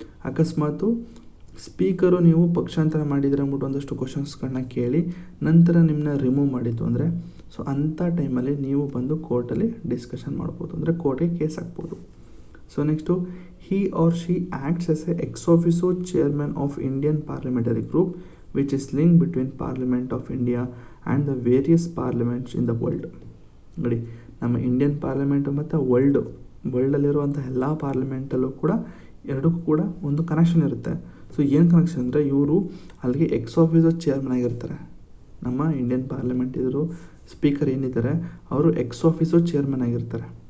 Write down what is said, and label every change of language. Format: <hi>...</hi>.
<kn>ಅಕಸ್ಮಾತು speaker ನೀವು ಪಕ್ಷಾಂತರ ಮಾಡಿದರೆ ಅಂದ್ಬಿಟ್ಟು ಒಂದಷ್ಟು ಕ್ವಶನ್ಸ್ಗಳನ್ನ ಕೇಳಿ ನಂತರ ನಿಮ್ಮನ್ನ ರಿಮೂವ್ ಮಾಡಿತ್ತು ಅಂದರೆ, ಸೊ ಅಂಥ ಟೈಮಲ್ಲಿ ನೀವು ಬಂದು ಕೋರ್ಟಲ್ಲಿ ಡಿಸ್ಕಷನ್ ಮಾಡ್ಬೋದು, ಅಂದರೆ ಕೋರ್ಟಿಗೆ ಕೇಸ್ ಹಾಕ್ಬೋದು.</kn> <en>So next, he or she acts as a ex officio chairman of Indian parliamentary group which is linked between Parliament of India and the various parliaments in the world.</en> <kn>ನೋಡಿ, ನಮ್ಮ Indian parliament ಮತ್ತು ವರ್ಲ್ಡಲ್ಲಿರುವಂಥ ಎಲ್ಲ ಪಾರ್ಲಿಮೆಂಟಲ್ಲೂ ಕೂಡ ಎರಡಕ್ಕೂ ಕೂಡ ಒಂದು connection ಇರುತ್ತೆ. So ಏನು ಕನೆಕ್ಷನ್ ಅಂದರೆ, ಇವರು ಅಲ್ಲಿಗೆ ಎಕ್ಸ್ ಆಫೀಸೋ ಚೇರ್ಮನ್ ಆಗಿರ್ತಾರೆ. ನಮ್ಮ ಇಂಡಿಯನ್ ಪಾರ್ಲಿಮೆಂಟ್ ಇದ್ರು ಸ್ಪೀಕರ್ ಏನಿದ್ದಾರೆ ಅವರು ಎಕ್ಸ್ ಆಫೀಸೋ ಚೇರ್ಮನ್ ಆಗಿರ್ತಾರೆ.</kn>